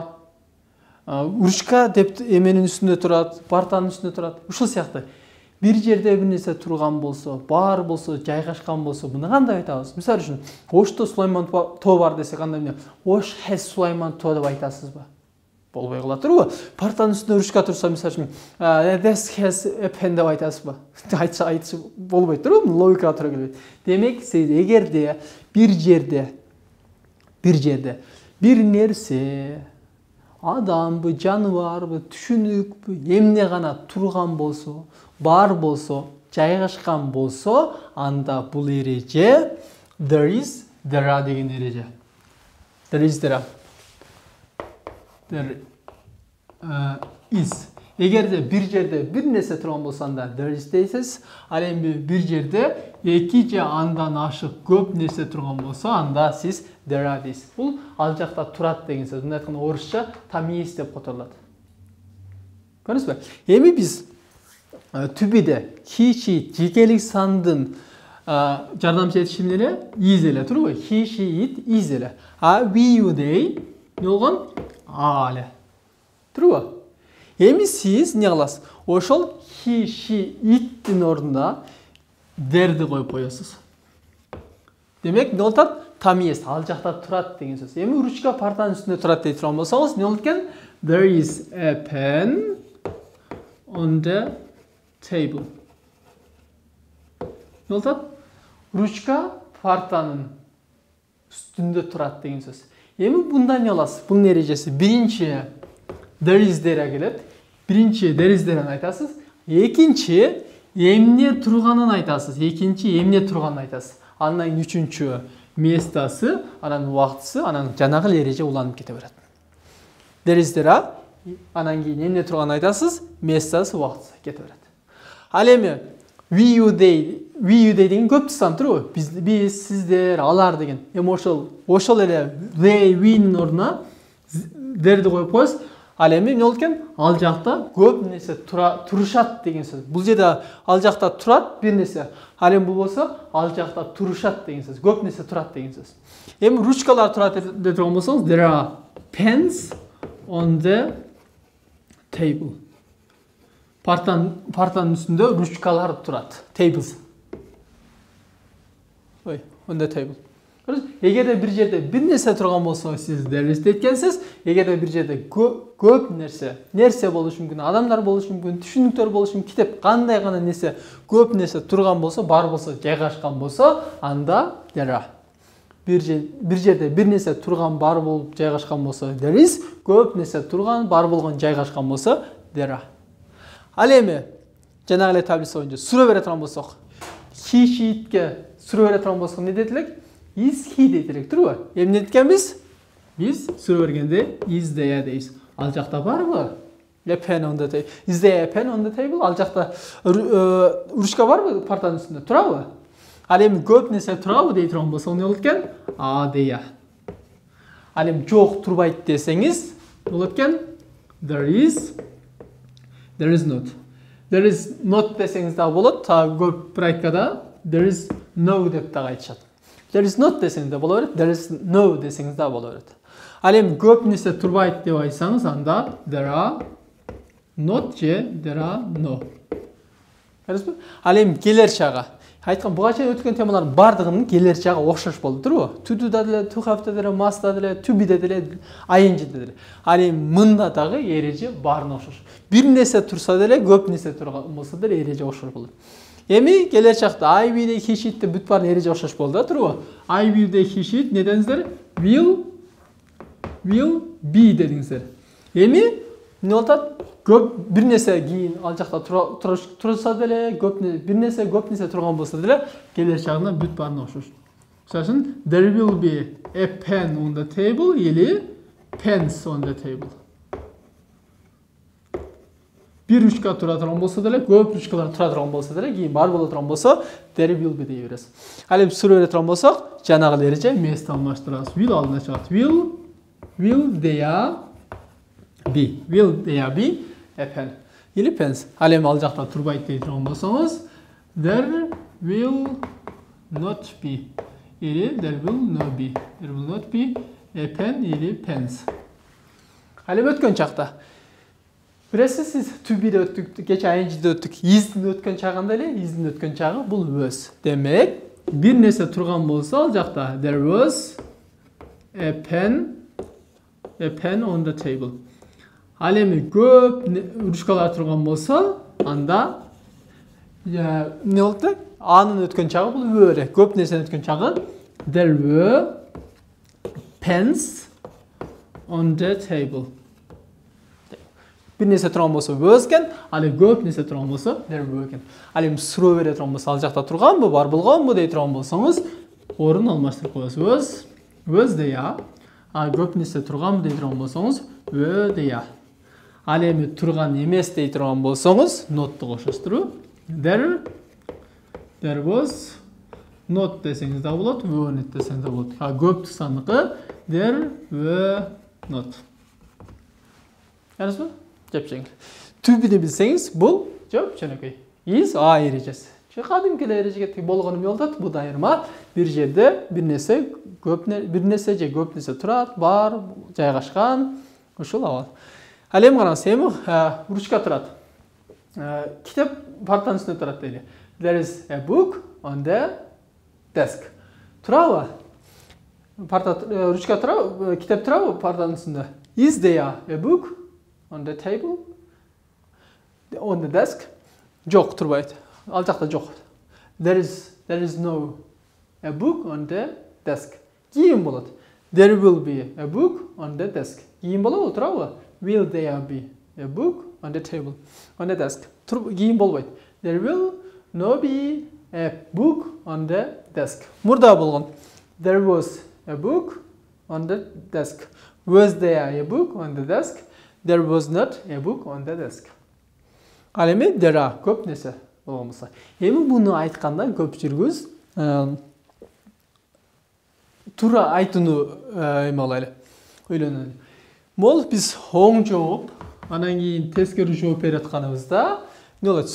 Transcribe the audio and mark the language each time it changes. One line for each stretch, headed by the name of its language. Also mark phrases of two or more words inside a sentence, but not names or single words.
Kyrgyz: Урушка деп эменин үстүндө турат, партанын үстүндө турат. Ушул сыяктуу. Бир жерде бир нерсе турган болсо, бар болсо, жайгашкан болсо, муну кандай айтабыз? Мисалы үчүн, Ошто Сулайман тоо бар десе кандай эмне? Ош has Сулайман тоо деп айтасызбы? Болбой калат, туурабы? Партанын үстүндө урушка турса, мисалы үчүн,
English: this has a pen
Kyrgyz: деп айтасызбы? Айтса болбойт, туурабы? Логикага туура келбейт. Демек, сиз эгерде бир жерде бир нерсе, адамбы, жаныбарбы, түшүнүкпү, эмне гана турган болсо, бар болсо, жайгашкан болсо, анда бул эреже
English: there are
Kyrgyz: деген эреже.
English: There is.
Kyrgyz: Эгерде бир жерде бир нерсе турган болсо, анда
English: there is
Kyrgyz: дейсиз. Ал эми бир жерде эки же андан ашык көп нерсе турган болсо, анда сиз
English: there are
Kyrgyz: дейсиз. Бул ал жакта турат деген сөз. Мындай айтканда орусча
Russian: там есть
Kyrgyz: деп которулат. Көрдүңүзбү? Эми биз түбүдө киши жекелик сандын жардамчы этиши менен is эле, туурабы?
English: He, she, it, is эле. We, you, they
Kyrgyz: не болгон? эле. Туурабы? Эми сиз эмне кыласыз?
English: Ошол he, she,
Kyrgyz: it'тин ордуна there'ди коюп коесуз. Демек, эмне болот?
Russian: Там есть,
Kyrgyz: ал жакта турат деген сөз. Эми ручка партанын үстүндө турат дей турган болсоңуз, эмне болот экен?
English: There is a pen on the table.
Kyrgyz: Эмне болот? Ручка партанын үстүндө турат деген сөз. Эми бунда эмне кыласыз? Бунун эрежеси биринчи
English: there is there
Kyrgyz: келет. Биринчи
English: there is there
Kyrgyz: айтасыз. Экинчи эмне турганын айтасыз. Андан үчүнчү местасы, анан убактысы, анан жанагы эреже уланып кете берет.
English: There is there,
Kyrgyz: анан кийин эмне турганын айтасыз, местасы, убактысы кете берет. Ал эми
English: we, you, they
Kyrgyz: деген көп сан туурабы? Биз, сиздер, алар деген. Эми ошол эле they, we'нин ордуна there'ди коюп коесуз. Ал эми эмне болот экен? Ал жакта көп нерсе турушат деген сөз. Бул жерде ал жакта турат бир нерсе. Ал эми бул болсо ал жакта турушат деген сөз. Көп нерсе турат деген сөз. Эми ручкалар турат деп турган болсоңуз,
English: there are pens on the table.
Kyrgyz: Партанын үстүндө ручкалар турат.
English: Tables. On the table.
Kyrgyz: Эгерде бир жерде бир нерсе турган болсо, сиз
English: there is
Kyrgyz: дейткенсиз. Эгерде бир жерде көп нерсе болушу мүмкүн, адамдар болушу мүмкүн, түшүнүктөр болушу мүмкүн, китеп кандай гана нерсе, көп нерсе турган болсо, бар болсо, жайгашкан болсо, анда
English: there are.
Kyrgyz: Бир жерде бир нерсе турган, бар болуп жайгашкан болсо,
English: there is.
Kyrgyz: Көп нерсе турган, бар болгон, жайгашкан болсо,
English: there are.
Kyrgyz: Ал эми жанагы эле таблица боюнча суроо бере турган болсок,
English: he, she,
Kyrgyz: itке суроо бере турган болсок, эмне дейт элек?
English: Is he
Kyrgyz: дейт элек, туурабы? Эмне дейткенбиз? Biz сүрө бергенде
English: is there
Kyrgyz: дейбиz. Ал жакта барбы?
English: A pen on the table. Is there a pen on the table?
Kyrgyz: Ал жакта ручка барбы партанын үстүндө? Турабы? Ал эми көп нерсе турабы дей турган болсо эмне болот экен? There. Ал эми жок турбайт десеңиз, болот экен
English: there is not. There is not
Kyrgyz: десеңиз да болот. Та көп практикада
English: there is no
Kyrgyz: деп да айтышат.
English: There is not
Kyrgyz: десеңиз да боло берет.
English: There is no
Kyrgyz: десеңиз да боло берет. Ал эми көп нерсе турбайт деп айтсаңыз, анда
English: there are not
Kyrgyz: же
English: there are no.
Kyrgyz: Көрдүңүзбү? Ал эми келер чагы. Айткан буга чейин өткөн темалардын бардыгынын келер чагы окшош болду, туурабы?
English: To do
Kyrgyz: да деле,
English: to have
Kyrgyz: да деле, must да деле,
English: to be
Kyrgyz: да деле, ing да деле. Ал эми мында дагы эреже баарына окшош. Бир нерсе турса деле, көп нерсе турган болсо деле эреже окшош болот. Эми келер чакта
English: I will he should
Kyrgyz: бүт баарын эреже окшош болду да, туурабы?
English: I will he should
Kyrgyz: не дедиңиздер?
English: Will be дедиңиздер.
Kyrgyz: Эми эмне болот? Көп бир нерсе кийин ал жакта турса деле, бир нерсе көп нерсе турган болсо деле, келер чагында бүт баарына окшош. Мисалы үчүн
English: there will be a pen on the table или pens on the table.
Kyrgyz: Bir ручка тура турган болсо деле, көп ручкалар тура турган болсо деле, кийин бар боло турган болсо
English: there will be
Kyrgyz: дей бересиз. Ал эми сүрө бере турган болсок, жанагы эреже место алмаштырабыз. Will алдына чыгат.
English: Will there be? Will there be a pen? Или pens.
Kyrgyz: Ал эми ал жакта турбайт дей турган болсоңуз,
English: there will not be. Или there will not be. There will not be a pen или pens.
Kyrgyz: Ал эми өткөн чакта. Билесиз, сиз
English: to be
Kyrgyz: де өттүк, кече ing-де өттүк, is'дин өткөн чагында эле, is'дин өткөн чагы бул was. Демек, бир нерсе турган болсо ал жакта
English: there was a pen on the table.
Kyrgyz: Ал эми көп ручкалар турган болсо, анда эмне болду? Анын өткөн чагы бул were. Көп нерсенин өткөн чагы
English: there were pens on the table.
Kyrgyz: Бир нерсе турган болсо was экен, ал эми көп нерсе турган болсо
English: there were
Kyrgyz: экен. Ал эми суроо бере турган болсо, ал жакта турганбы, бар болгонбу дей турган болсоңуз, орун алмаштырып коесуз.
English: Was there.
Kyrgyz: А көп нерсе турганбы дей турган болсоңуз,
English: were there.
Kyrgyz: Ал эми турган эмес дей турган болсоңуз, not'ты кошосузбу?
English: There was not
Kyrgyz: десеңиз да болот,
English: were not
Kyrgyz: десеңиз да болот. А көп сандыкы
English: there were not.
Kyrgyz: Көрдүңүзбү? Жепчеңил.
English: To be
Kyrgyz: билсеңиз, бул жоп жөнөкөй. Is эрежеси. Кадимки эрежеге болгон эмне болот? Бул айырма бир жерде бир нерсе же көп нерсе турат, бар, жайгашкан, ушул абал. Ал эми караңыз, эми ручка турат. Китеп партанын үстүндө турат дейли.
English: There is a book on the desk.
Kyrgyz: Турабы? Ручка турабы? Китеп турабы партанын үстүндө?
English: Is there a book on the table? On the desk?
Kyrgyz: Жок, турбайт. Ал жакта жок.
English: There is no a book on the desk.
Kyrgyz: Кийин болот.
English: There will be a book on the desk.
Kyrgyz: Кийин болобу, турабы?
English: Will there be a book on the table? On the desk.
Kyrgyz: Кийин болбойт.
English: There will not be a book on the desk.
Kyrgyz: Мурда болгон.
English: There was a book on the desk. Was there a book on the desk? There was not a book on the desk.
Kyrgyz: Ал эми
English: there are
Kyrgyz: көп нерсе болгон болсо. Эми муну айтканда көпчүлүгүбүз туура айтууну эме алайлы. Ойлонолу. Мол биз оң жооп, анан кийин тескери жооп берип атканыбызда, эмне болот?